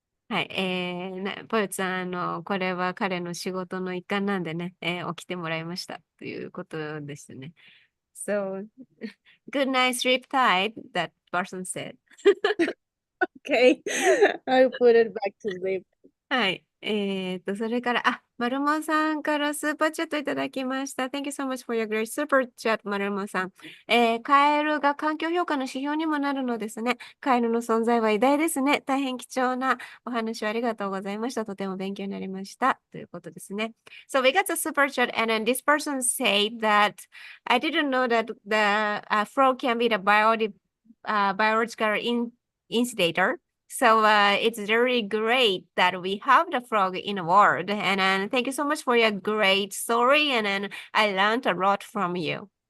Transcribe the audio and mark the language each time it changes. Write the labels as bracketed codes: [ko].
[ja] はい、ぽよちさん、これは彼の仕事の一環なんでね、起きてもらいましたということですね。 [en] So, good night, sleep tight, that person said. Okay. I'll put it back to sleep. [ja] はい。それから、マルモさんからスーパーチャットいただきました。 [en] Thank you so much for your great super chat, マルモさん。 [ja] カエルが環境評価の指標にもなるのですね。カエルの存在は偉大ですね。大変貴重なお話をありがとうございました。とても勉強になりました。ということですね。 [en] So we got a super chat and then this person said that I didn't know that the frog can be the biological instigator. So it's very great that we have the frog in the world. And thank you so much for your great story. And then I learned a lot from you.